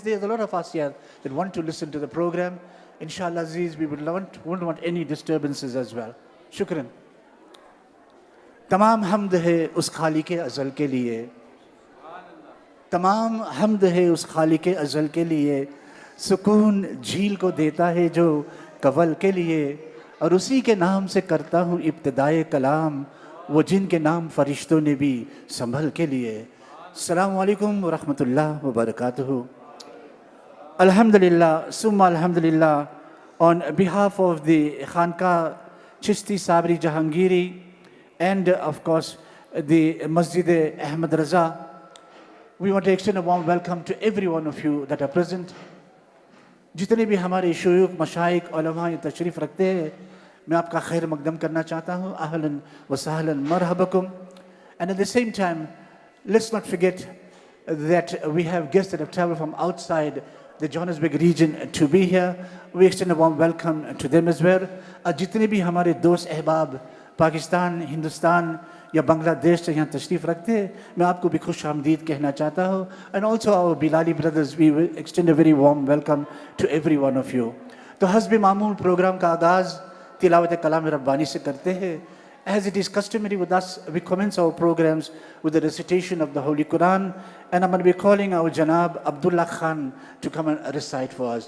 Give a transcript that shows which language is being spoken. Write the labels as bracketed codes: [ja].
[en] There's a lot of us here that want to listen to the program. Inshallah Aziz, we won't want any disturbances as well. Shukran. [ur] تمام حمد ہے اس خالق ازل کے لیے، تمام حمد ہے اس خالق ازل کے لیے، سکون جھیل کو دیتا ہے جو کول کے لیے، اور اسی کے نام سے کرتا ہوں ابتدائے کلام، وہ جن کے نام فرشتوں نے بھی سنبھل کے لیے۔ السلام علیکم ورحمۃ اللہ وبرکاتہ۔ [en] Alhamdulillah, summa alhamdulillah, on behalf of the Khanka Chishti Sabri Jahangiri and of course the Masjid Ahmad Raza, we want to extend a warm welcome to every one of you that are present. [ur] جتنے بھی ہمارے شیوخ مشائق علماء تشریف رکھتے ہیں، میں آپ کا خیر مقدم کرنا چاہتا ہوں، اہلاً و سہلاً مرحبکم. [en] And at the same time, let's not forget that we have guests that have traveled from outside the Johannesburg region to be here. We extend a warm welcome to them as well. [ur] جتنے بھی ہمارے دوست احباب پاکستان، ہندوستان یا بنگلہ دیش سے یہاں تشریف رکھتے ہیں، میں آپ کو بھی خوش آمدید کہنا چاہتا ہوں. [en] And also our Bilali brothers, we will extend a very warm welcome to every one of you. [ur] تو حسب معمول پروگرام کا آغاز تلاوت کلام ربانی سے کرتے ہیں. [en] As it is customary with us, we commence our programs with the recitation of the Holy Quran, and I'm going to be calling our Janab Abdullah Khan to come and recite for us.